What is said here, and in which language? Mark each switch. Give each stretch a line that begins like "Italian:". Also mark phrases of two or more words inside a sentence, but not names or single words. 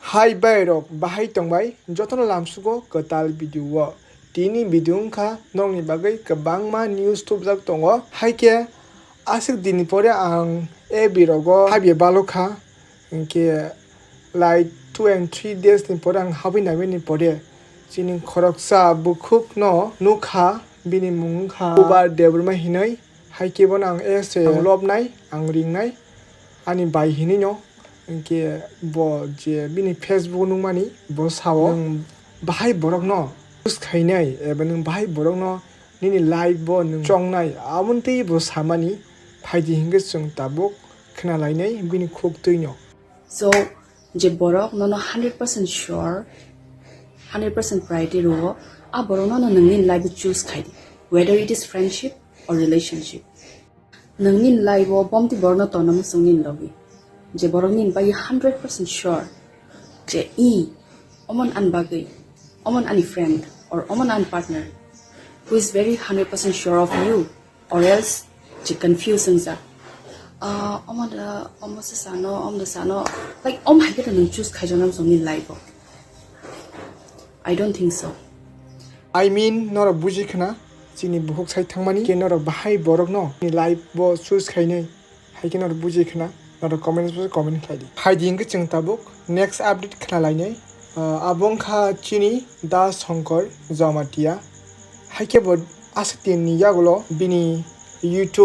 Kok Borok: Hai borok bahai tongbai jotono lamsugo ketal video tini video wngkha nokni bagui kwbangma news tubjak tongo haike asuk dini pore ang birogo habye balokha hingke
English: like 2 and 3 days
Kok Borok: ni pore ang habi nabi ni pore chini khoroksa bukhuk no nukha bini mung wngkha ubar debrma hinui haike bono ang ang lobnai ang ringnai ani bai hinui no hingke bo je bini Facebook nungmani bo sao nung bahai borok no khynai eba nung bahai borok no nini live bo nung chongnai amuntui bo samani phaidi hingke chung tabuk khwnalainai bini khuk tui no. So je borok no 100% sure 100% priority ro a borok no nangni
English: life choose
Kok Borok: khaidi whether
English: it is friendship or relationship
Kok Borok: nangni life bo bomti borok no tonam sungin logi je borok nin bai 100% sure je omon an bagui omon ani
English: friend or
Kok Borok: omon an
English: partner who is very 100% sure of you or else
Kok Borok: je confusing za om sano
English: like I get to choose
Kok Borok: kaijonam songni life.
English: I don't think so. I mean
Kok Borok: nora buji khana chini buhuk sai thangmani ke nora bahai borok no ni live bo choose khainai haike nora buji khana nora comment khaidi phaidi hingke chung tabuk
English: next update
Kok Borok: khnalainai abongkha chini da shankar jamatia haike bo astin ni yagulo bini YouTube